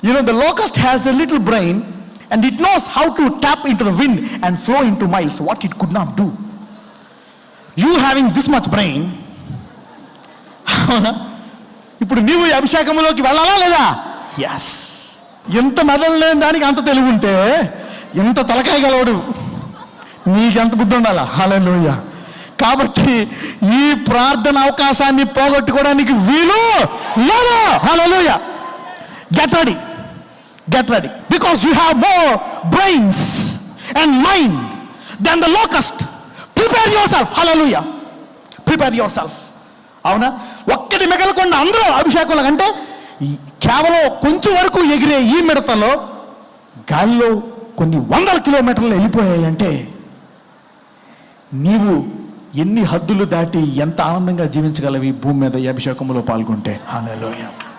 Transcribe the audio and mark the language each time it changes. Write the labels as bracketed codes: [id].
[en] The locust has a little brain and it knows how to tap into the wind and flow into miles, what it could not do. You having this much brain, [te] ఇప్పుడు నీవు ఈ అభిషేకంలోకి వెళ్ళాలా లేదా? Yes. ఎంత మెదడు లేని దానికి అంత తెలివి ఉంటే ఎంత తలకాయ గలవాడు, నీకెంత బుద్ధి ఉండాలా? హల్లెలూయా. కాబట్టి ఈ ప్రార్థన అవకాశాన్ని పోగొట్టుకోవడానికి వీలు లేదు. హల్లెలూయా. [en] Get ready because you have more brains and mind than the locust. Prepare yourself. Hallelujah. Prepare yourself. [te] అవునా? ఒక్కటి మిగలకుండా అందరూ అభిషేకంలో అంటే కేవలం కొంచెం వరకు ఎగిరే ఈ మిడతలో గాలిలో కొన్ని 100 కిలోమీటర్లు వెళ్ళిపోయాయి అంటే నీవు ఎన్ని హద్దులు దాటి ఎంత ఆనందంగా జీవించగలవి భూమి మీద ఈ అభిషేకంలో పాల్గొంటే. హల్లెలూయా.